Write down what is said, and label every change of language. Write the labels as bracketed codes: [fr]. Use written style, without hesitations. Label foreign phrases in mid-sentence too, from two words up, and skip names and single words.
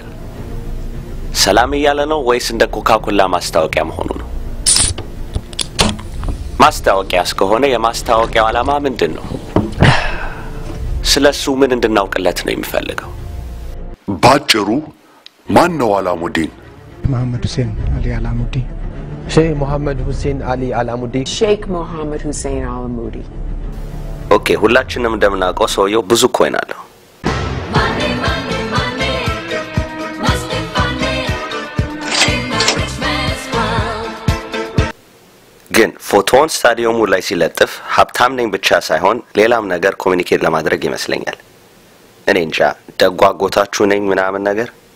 [am] ሰላም እያለ ነው ወይስ እንደ ኮካኮላ ማስታወቂያ መሆኑ ነው? ማስታወቂያ እስከሆነ የማስታወቂያው ዓላማ ምንድን ነው? ስለሱ ምን እንድናውቅለት ነው የሚፈልገው? ባጭሩ ማን ነው አላሙዲን? محمد حسين علي علامودي. شيخ محمد حسين علي علامودي. شيخ محمد حسين علامودي. ኦኬ፣ ሁላችንም እንደምናውቀው ሰውየው ብዙ ኮይን አለው። ግን ፎቶውን ስታዲየሙ ላይ ሲለጥፍ ሀብታም ነኝ ብቻ ሳይሆን ሌላም ነገር ኮሚኒኬት ለማድረግ ይመስለኛል። እኔ እንጃ ደጓጎታችሁ ነኝ ምናምን ነገር።